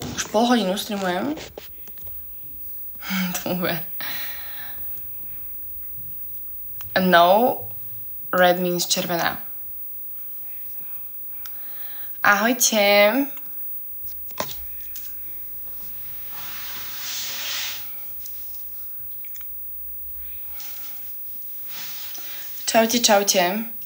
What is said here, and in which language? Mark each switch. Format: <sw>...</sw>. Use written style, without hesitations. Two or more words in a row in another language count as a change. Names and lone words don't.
<sk>pol hodinu streamujem.</sk> <en>No, red means červená.</en> <sk>Ahojte. Čaute, čaute.</sk>